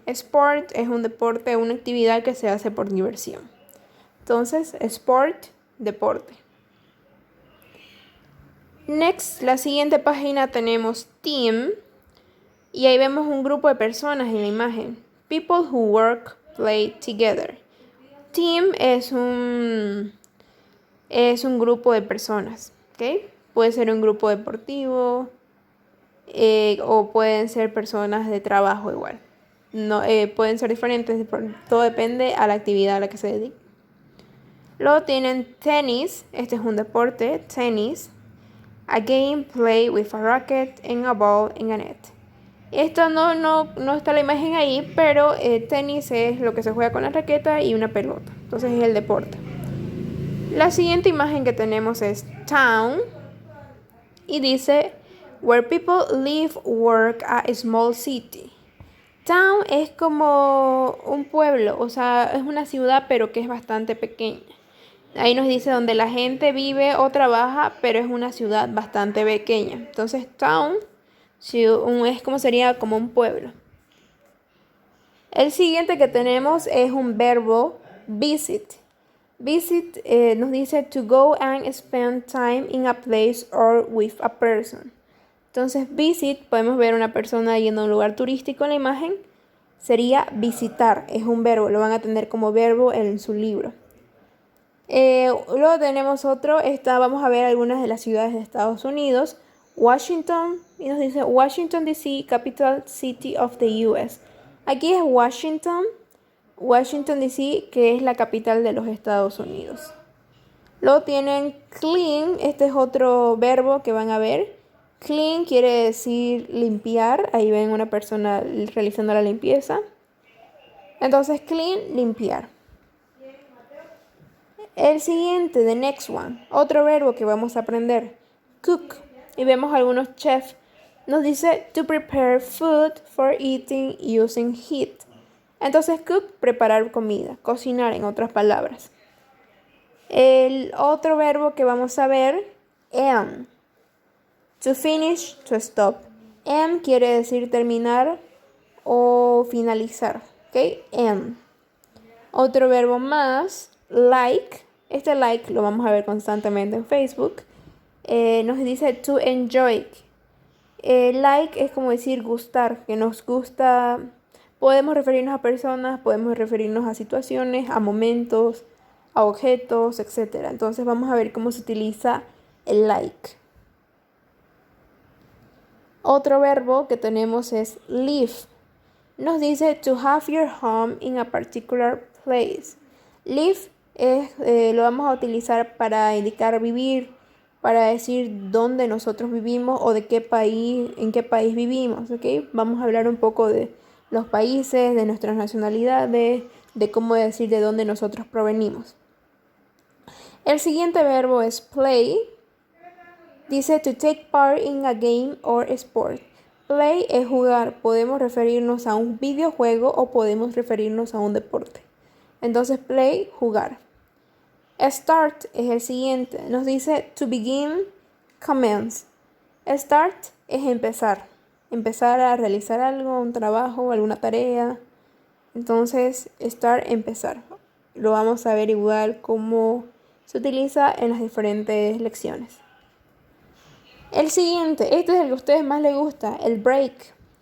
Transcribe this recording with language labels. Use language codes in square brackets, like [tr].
[es] Sport es un deporte, una actividad que se hace por diversión. Entonces, sport, deporte. Next, la siguiente página tenemos team. Y ahí vemos un grupo de personas en la imagen. [en] People who work, play together. [es] Team es un grupo de personas, ¿ok? Puede ser un grupo deportivo o pueden ser personas de trabajo igual. No, pueden ser diferentes, todo depende a la actividad a la que se dedique. Luego tienen tenis, este es un deporte, tenis. [en] A game played with a racket and a ball and a net. [es] Esto no está la imagen ahí, pero tenis es lo que se juega con la raqueta y una pelota. Entonces es el deporte. La siguiente imagen que tenemos es town. Y dice, [en] where people live, work, a small city. [es] Town es como un pueblo, o sea, es una ciudad, pero que es bastante pequeña. Ahí nos dice donde la gente vive o trabaja, pero es una ciudad bastante pequeña. Entonces, town es como sería como un pueblo. El siguiente que tenemos es un verbo visit. [en] Visit [es] nos dice [en] to go and spend time in a place or with a person. [es] Entonces, visit, podemos ver una persona yendo a un lugar turístico en la imagen. Sería visitar, es un verbo, lo van a tener como verbo en su libro. Luego tenemos otro, vamos a ver algunas de las ciudades de Estados Unidos. [en] Washington, [es] y nos dice [en] Washington DC, capital city of the US. [es] Aquí es Washington DC, que es la capital de los Estados Unidos. Luego tienen clean, este es otro verbo que van a ver. Clean quiere decir limpiar, ahí ven una persona realizando la limpieza. Entonces clean, limpiar. El siguiente, [en] the next one, [es] otro verbo que vamos a aprender, cook. Y vemos algunos chefs Nos dice [en] to prepare food for eating using heat. [es] Entonces, cook, preparar comida, cocinar en otras palabras. El otro verbo que vamos a ver, end. [en] To finish, to stop. [es] End quiere decir terminar o finalizar. ¿Ok? End. Otro verbo más, like. Este like lo vamos a ver constantemente en Facebook. Nos dice [en] to enjoy. [es] Like es como decir gustar, que nos gusta. Podemos referirnos a personas, podemos referirnos a situaciones, a momentos, a objetos, etc. Entonces vamos a ver cómo se utiliza el like. Otro verbo que tenemos es live. Nos dice [en] to have your home in a particular place. [es] Live lo vamos a utilizar para indicar vivir, para decir dónde nosotros vivimos o de qué país, en qué país vivimos, ¿ok? Vamos a hablar un poco de los países, de nuestras nacionalidades, de cómo decir de dónde nosotros provenimos. El siguiente verbo es play. Dice [en] to take part in a game or sport. [es] Play es jugar. Podemos referirnos a un videojuego o podemos referirnos a un deporte. Entonces play, jugar. Start es el siguiente. Nos dice [en] to begin, commence. [es] Start es empezar. Empezar a realizar algo, un trabajo, alguna tarea. Entonces, start, empezar. Lo vamos a ver igual cómo se utiliza en las diferentes lecciones. El siguiente, este es el que a ustedes más les gusta, el break.